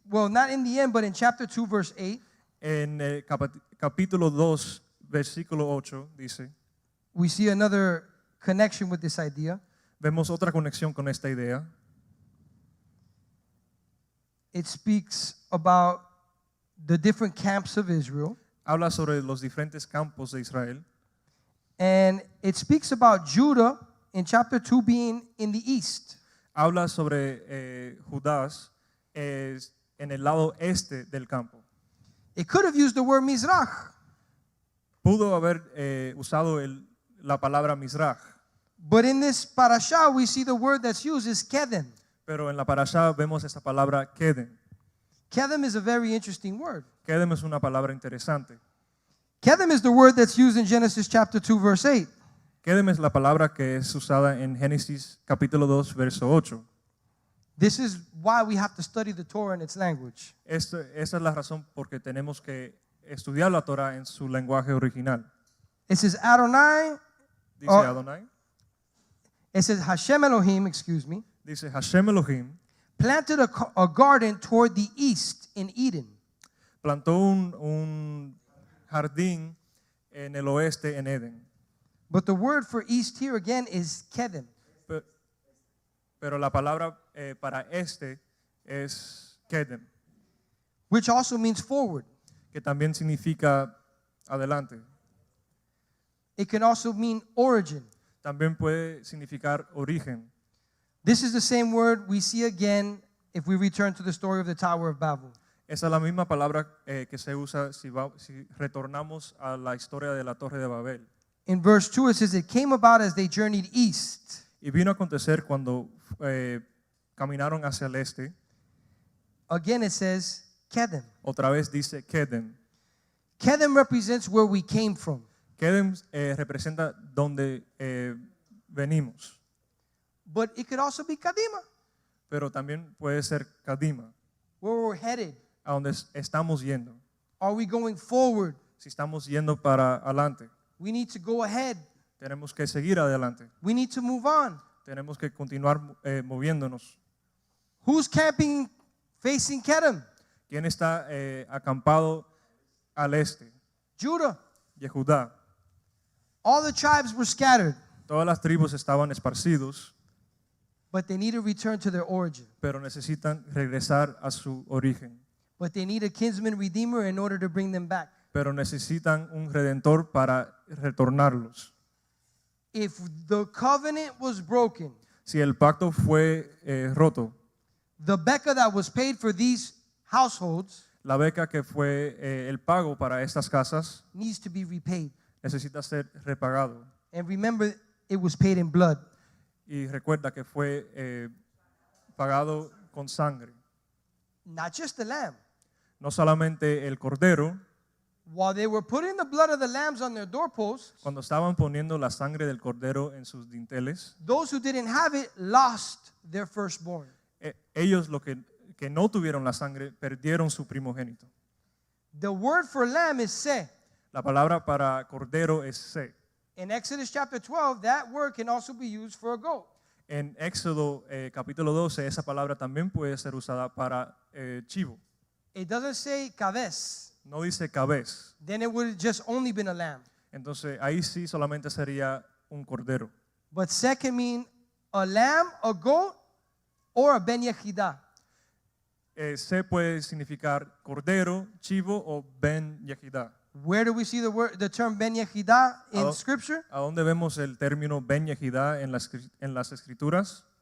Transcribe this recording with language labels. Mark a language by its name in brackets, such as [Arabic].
[English] not in the end, but in chapter 2, verse 8, [Spanish] en el capítulo 2, versículo 8, dice, [English] we see another connection with this idea. [Spanish] vemos otra conexión con esta idea. [English] It speaks about the different camps of Israel. [Spanish] Habla sobre los diferentes campos de Israel. [English] And it speaks about Judah in chapter 2 being in the east. [Spanish] Habla sobre Judas en el lado este del campo. [English] It could have used the word Mizrach, [Spanish] Pudo haber usado la palabra Mizrach, [English] but in this parasha we see the word that's used is Kedem. [Spanish] pero en la parashá vemos esta palabra Kedem. [English] Kedem is a very interesting word. [Spanish] Kedem es una palabra interesante. [English] Kedem is the word that's used in Genesis chapter 2 verse 8. [Spanish] Kedem es la palabra que es usada en Génesis capítulo 2, verso 8. [English] This is why we have to study the Torah in its language. [Spanish] Esa es la razón porque tenemos que estudiar la Torah en su lenguaje original. [English] It says Adonai, [Spanish] Dice Oh. Adonai, [English] it says Hashem Elohim, excuse me, [Spanish] dice Hashem Elohim, [English] planted a garden toward the east in Eden. [Spanish] plantó un jardín en el oeste en Edén. [English] But the word for east here again is Kedem. [Spanish] Pero la palabra para este es Kedem, [English] Which also means forward. [Spanish] que también significa adelante. [English] It can also mean origin. [Spanish] También puede significar origen. [English] This is the same word we see again if we return to the story of the Tower of Babel. [Spanish] Esa es la misma palabra que se usa si retornamos a la historia de la Torre de Babel. [English] In verse 2 it says, it came about as they journeyed east. [Spanish] Y vino a acontecer cuando caminaron hacia el este. [English] Again it says Kedem. [Spanish] Otra vez dice Kedem. [English] Kedem represents where we came from. [Spanish] Kedem representa donde venimos, [English] But it could also be Kadima, [Spanish] pero también puede ser Kadima, [English] where we're headed. [Spanish] a donde estamos yendo. [English] Are we going forward? [Spanish] Si estamos yendo para adelante, [English] We need to go ahead. [Spanish] tenemos que seguir adelante. [English] We need to move on. [Spanish] Tenemos que continuar moviéndonos. [English] Who's camping facing Kedem? [Spanish] ¿Quién está acampado al este? [English] Judah. [Spanish] Yehudá. [English] All the tribes were scattered, [Spanish] Todas las tribus estaban esparcidos, [English] but they need to return to their origin. [Spanish] pero necesitan regresar a su origen. [English] But they need a kinsman redeemer in order to bring them back. [Spanish] Pero necesitan un redentor para retornarlos. [English] If the covenant was broken, [Spanish] Si el pacto fue roto, [English] the beca that was paid for these households [Spanish] La beca que fue el pago para estas casas [English] needs to be repaid. [Spanish] necesita ser repagado. [English] And remember, it was paid in blood. [Spanish] Y recuerda que fue pagado con sangre. [English] Not just the lamb. [Spanish] No solamente el cordero, [English] While they were putting the blood of the lambs on their doorposts, [Spanish] cuando estaban poniendo la sangre del cordero en sus dinteles, [English] those who didn't have it lost their firstborn. [Spanish] ellos que no tuvieron la sangre perdieron su primogénito. [English] The word for lamb is seh. [Spanish] La palabra para cordero es se. [English] In Exodus chapter 12, that word can also be used for a goat. [Spanish] En Éxodo capítulo 12 esa palabra también puede ser usada para chivo. [English] It doesn't say cabez. [Spanish] No dice cabez. [English] Then it would have just only been a lamb. [Spanish] Entonces ahí sí solamente sería un cordero. [English] But seh can mean a lamb, a goat, or a ben yechidah. [Spanish] Se puede significar cordero, chivo o ben yehidah. [English] Where do we see the term ben yechidah in Oh. Scripture? [Spanish] ¿A dónde vemos el término ben yehidah en las escrituras?